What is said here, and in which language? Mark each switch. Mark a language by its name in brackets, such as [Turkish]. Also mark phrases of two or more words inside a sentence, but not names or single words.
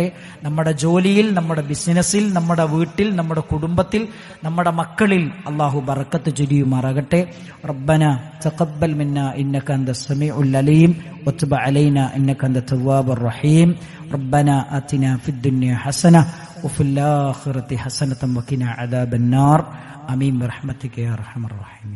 [Malayalam] നമ്മുടെ ജോലിയിൽ, നമ്മുടെ ബിസിനസ്സിൽ, നമ്മുടെ വീട്ടിൽ, നമ്മുടെ കുടുംബത്തിൽ, നമ്മുടെ മക്കളിൽ അള്ളാഹു ബറക്കത്ത് ചൊരിയുമാറാകട്ടെ. [Arabic] ربنا تقبل منا إنك أنت السميع العليم وتب علينا إنك أنت التواب الرحيم. ربنا آتنا في الدنيا حسنة وفي الآخرة حسنة وقنا عذاب النار آمين برحمتك يا أرحم الراحمين.